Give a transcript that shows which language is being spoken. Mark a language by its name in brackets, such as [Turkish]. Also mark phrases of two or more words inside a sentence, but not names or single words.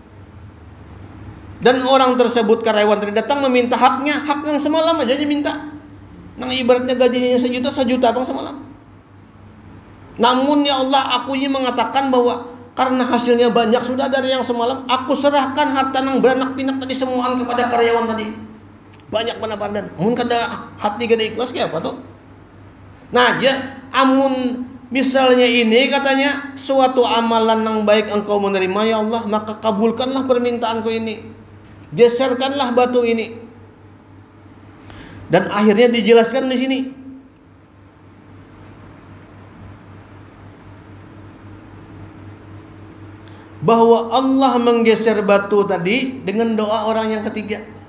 [Indonesian] Dan orang tersebut karyawan tadi datang meminta haknya, hak yang semalam aja dia minta. Nang ibaratnya gajinya sejuta bang semalam. Namun ya Allah, aku ini mengatakan bahwa karena hasilnya banyak sudah dari yang semalam, aku serahkan harta nang beranak pinak tadi semuaan kepada karyawan tadi. Banyak benar-benar. [Banjar] Mun kada hati kada ikhlas kayak apa tuh? [Indonesian] Nah, ya amun misalnya ini katanya suatu amalan yang baik engkau menerima ya Allah, maka kabulkanlah permintaanku ini. Geserkanlah batu ini. Dan akhirnya dijelaskan di sini. Bahwa Allah menggeser batu tadi dengan doa orang yang ketiga.